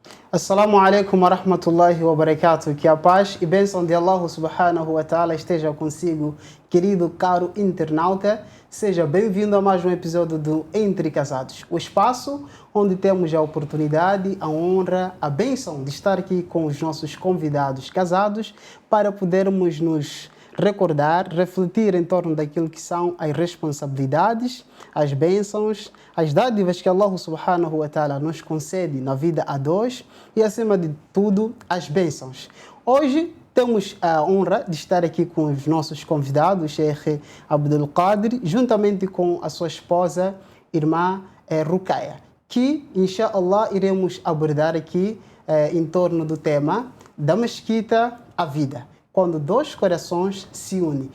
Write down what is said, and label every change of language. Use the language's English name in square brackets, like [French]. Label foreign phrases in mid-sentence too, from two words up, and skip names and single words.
[Arabic] السلام عليكم ورحمة الله وبركاته. [Portuguese] Que a paz e bênção de Allah [Arabic] سبحانه وتعالى [Portuguese] esteja consigo, querido caro internauta. Seja bem-vindo a mais um episódio do Entre Casados, o espaço onde temos a oportunidade, a honra, a bênção de estar aqui com os nossos convidados casados para podermos nos recordar, refletir em torno daquilo que são as responsabilidades, as bênçãos, as dádivas que Allah [Arabic] سبحانه وتعالى [Portuguese] nos concede na vida a dois e, acima de tudo, as bênçãos. Hoje temos a honra de estar aqui com os nossos convidados, Sheikh Abdul Qadir, juntamente com a sua esposa, irmã Ruqaia, que, inshallah, iremos abordar aqui em torno do tema da mesquita à vida, quando dois corações se unem.